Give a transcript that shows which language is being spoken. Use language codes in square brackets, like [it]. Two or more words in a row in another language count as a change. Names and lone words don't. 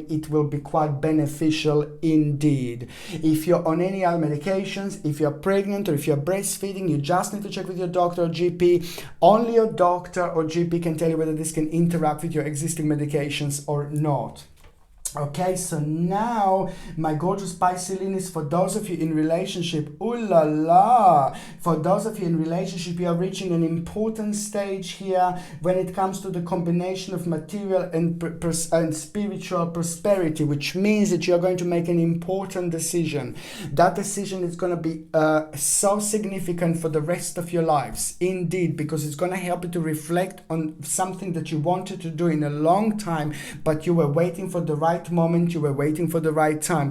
[en] It will be quite beneficial indeed. If you're on any other medications, if you're pregnant or if you're breastfeeding, you just need to check with your doctor or GP. Only your doctor or GP can tell you whether this can interact with your existing medications or not. Okay, so now, my gorgeous Piscelinis, for those of you in relationship, ooh la la, for those of you in relationship, you are reaching an important stage here when it comes to the combination of material and spiritual prosperity, which means that you are going to make an important decision. That decision is going to be so significant for the rest of your lives, indeed, because it's going to help you to reflect on something that you wanted to do in a long time, but you were waiting for the right moment, you were waiting for the right time.